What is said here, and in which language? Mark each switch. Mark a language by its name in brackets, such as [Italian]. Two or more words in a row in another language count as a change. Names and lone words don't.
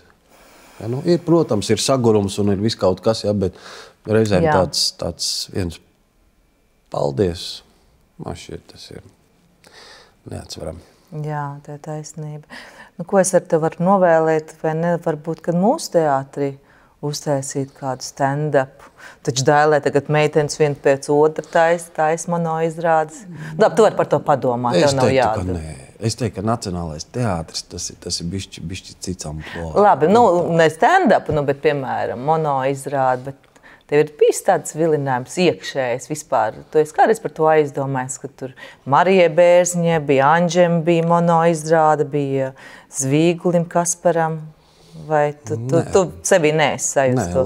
[Latvian] Ja, nu, ir, protams, ir sagurums un ir viss kaut kas, ja, bet reizēm tāds viens paldies, man šķiet, tas ir neatsverami. Jā, tā ir taisnība. Nu, ko es ar tevi varu novēlēt, vai ne, varbūt, kad mūsu teātrī uztaisīt kādu stand-up. Taču Dailē tagad meitenes viena pēc otra taisa monoizrādes. Labi, tu vari par to padomāt, tev nav jādara. Es teiktu, ka Nacionālais teātris, tas ir bišķi cits amploa. Labi, nu, ne stand-up, nu, bet, piemēram, monoizrāde, bet tev ir bijis tāds vilinājums iekšējs vispār. Tu esi kādreiz par to aizdomājis, ka tur Marijai Bērziņai bija, Anģem bija monoizrāde, bija Zvīgulim Kasparam. Vai tu sevi neesi sajust to?